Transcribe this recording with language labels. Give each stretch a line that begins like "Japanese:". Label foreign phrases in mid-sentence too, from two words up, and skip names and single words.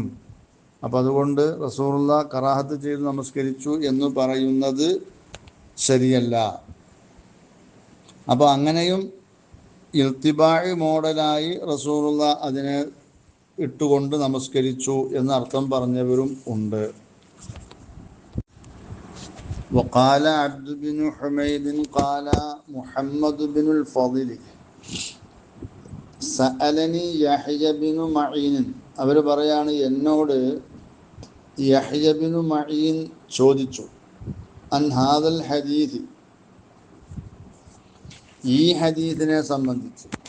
Malayalam: അപ്പം അതുകൊണ്ട് റസൂലുള്ളാഹ് കറാഹത്ത് ചെയ്ത് നമസ്കരിച്ചു എന്ന് പറയുന്നത് ശരിയല്ല. അപ്പോൾ അങ്ങനെയും ഇൽത്തിബാഇ മോഡലായി റസൂലുള്ളാഹ് അതിനെ ഇട്ടുകൊണ്ട് നമസ്കരിച്ചു എന്നർത്ഥം പറഞ്ഞവരും ഉണ്ട്.
Arabic: وقال عبد بن حميد قال محمد بن الفضل سألني يحيى بن معين,
Malayalam: അവർ പറയാണ് എന്നോട് യഹ്യ ബിനു മഈൻ ചോദിച്ചു,
Arabic: عن هذا الحديث,
Malayalam: ഈ ഹദീസിനെ സംബന്ധിച്ച്.